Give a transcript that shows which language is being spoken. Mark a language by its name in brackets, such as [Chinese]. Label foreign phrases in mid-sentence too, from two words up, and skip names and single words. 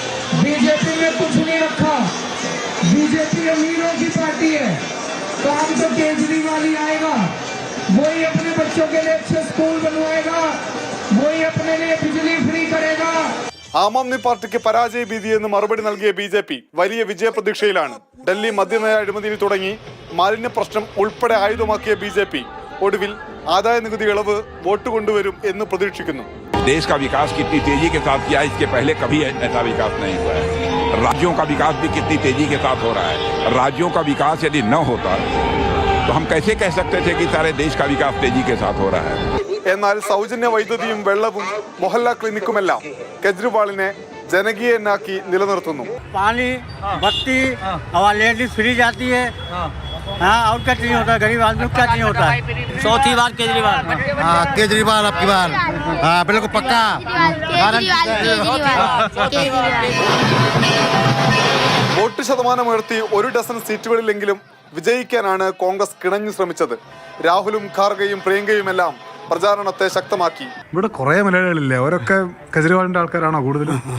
[Malayalam] ആം ആദ്മി പാർട്ടിക്ക് പരാജയ ഭീതിയെന്ന് മറുപടി നൽകിയ BJP വലിയ വിജയപ്രതീക്ഷയിലാണ്. ഡൽഹി മദ്യനയ അഴിമതിയിൽ തുടങ്ങി മാലിന്യ പ്രശ്നം ഉൾപ്പെടെ ആയുധമാക്കിയ BJP ഒടുവിൽ ആദായ നികുതി ഇളവ് വോട്ട് കൊണ്ടുവരും എന്ന് പ്രതീക്ഷിക്കുന്നു. [Hindi] देश का विकास कितनी तेजी के साथ किया, इसके पहले कभी ऐसा विकास नहीं हुआ है. राज्यों का विकास भी कितनी तेजी के साथ हो रहा है. राज्यों का विकास यदि न होता तो हम कैसे कह सकते थे कि सारे देश का विकास तेजी के साथ हो रहा है. [Malayalam] എന്നാൽ സൗജന്യ വൈദ്യുതിയും വെള്ളവും മൊഹല്ല ക്ലിനിക്കുമെല്ലാം കെജ്രിവാളിനെ ജനകീയനാക്കി നിലനിർത്തുന്നു. [Hindi] पानी बत्ती और [English] ladies free [Hindi] जाती है. हाँ, और क्या नहीं होता, गरीब आदमी क्या नहीं होता है. चौथी बार केजरीवाल. हाँ, केजरीवाल आपकी बार. हाँ, बिल्कुल पक्का. [Malayalam] വോട്ട് ശതമാനം ഉയർത്തി 1 ഡസൻ സീറ്റുകളിലെങ്കിലും വിജയിക്കാനാണ് കോൺഗ്രസ് കിണഞ്ഞു ശ്രമിച്ചത്. രാഹുലും ഖാർഗെയും പ്രിയങ്കയുമെല്ലാം പ്രചാരണത്തെ ശക്തമാക്കി. ഇവിടെ കുറെ മലയാളികളില്ലേ, അവരൊക്കെ കെജ്രിവാളിന്റെ ആൾക്കാരാണോ കൂടുതലും?